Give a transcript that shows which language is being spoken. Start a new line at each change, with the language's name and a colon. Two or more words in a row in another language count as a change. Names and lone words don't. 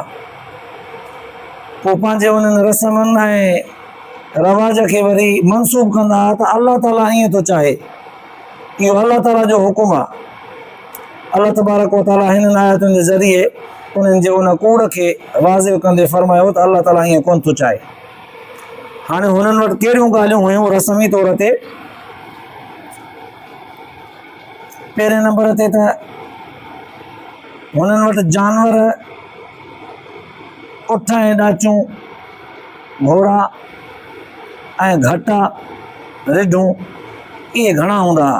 Sindhi: पोइ पंहिंजे उन्हनि रस्मनि ऐं रवाज खे वरी मनसूब कंदा हुआ त अल्लाह ताला ईअं थो चाहे, इहो अल्लाह ताला जो हुकुम आहे।
Arabic: الله تبارك وتعالى
Sindhi: हिननि आयतुनि जे ज़रिए उन्हनि जे उन कूड़ खे वाज़िह कंदे फरमायो त अल्लाह ताला ईअं कोन थो चाहे। हाणे हुननि वटि कहिड़ियूं ॻाल्हियूं हुयूं रस्मी तौर ते? पहिरें नंबर ते त हुननि वटि जानवर उठ ऐं ॾाचूं घोड़ा ऐं घटा रिढूं इहे घणा हूंदा हुआ।